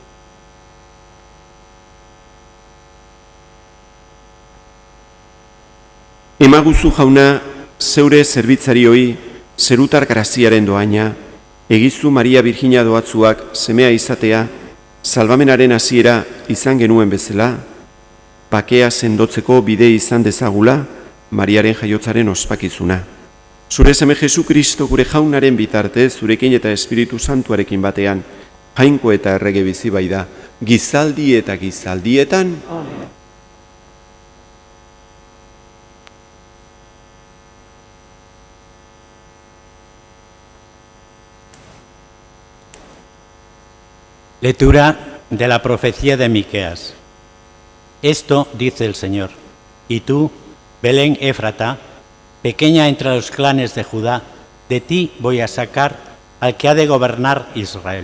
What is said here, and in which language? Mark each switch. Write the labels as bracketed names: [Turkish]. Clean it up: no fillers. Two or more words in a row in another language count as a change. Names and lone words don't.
[Basque] Emaguzu jauna, zeure zerbitzarioi, zerutar graziaren doaina, egizu Maria Virginia doatzuak semea izatea, salbamenaren hasiera izan genuen bezala, bakea sendotzeko bide izan dezagula, Mariaren jaiotzaren ospakizuna. Zure seme Jesu Kristo gure jaunaren bitartez, zurekin eta Espiritu Santuarekin batean, jainko eta errege bizi bai da, gizaldi eta gizaldietan. Amen. [Spanish] Lectura de la profecía de Miqueas. Esto dice el Señor, y tú, Belén Éfrata, pequeña entre los clanes de Judá, de ti voy a sacar al que ha de gobernar Israel.